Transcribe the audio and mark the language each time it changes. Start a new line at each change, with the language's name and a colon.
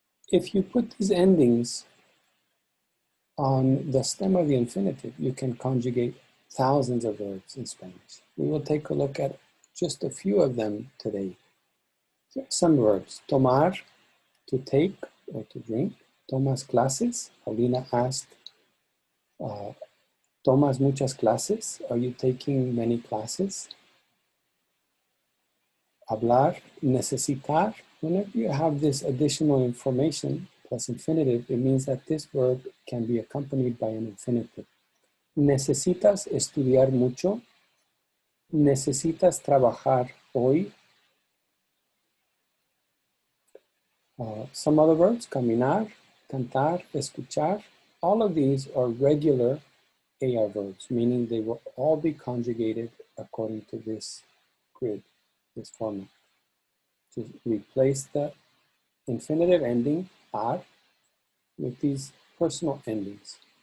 English: If you put these endings on the stem of the infinitive, you can conjugate thousands of verbs in Spanish. We will take a look at just a few of them today. Some verbs. Tomar, to take or to drink.
Spanish: Tomas clases.
English: Paulina asked,
Spanish: ¿tomas muchas clases?
English: Are you taking many classes? Hablar, necesitar. Whenever you have this additional information plus infinitive, it means that this verb can be accompanied by an infinitive.
Spanish: ¿Necesitas estudiar mucho? ¿Necesitas trabajar hoy?
English: Some other verbs, caminar, cantar, escuchar, all of these are regular AR verbs, meaning they will all be conjugated according to this grid, this format. To replace the infinitive ending, ar, with these personal endings.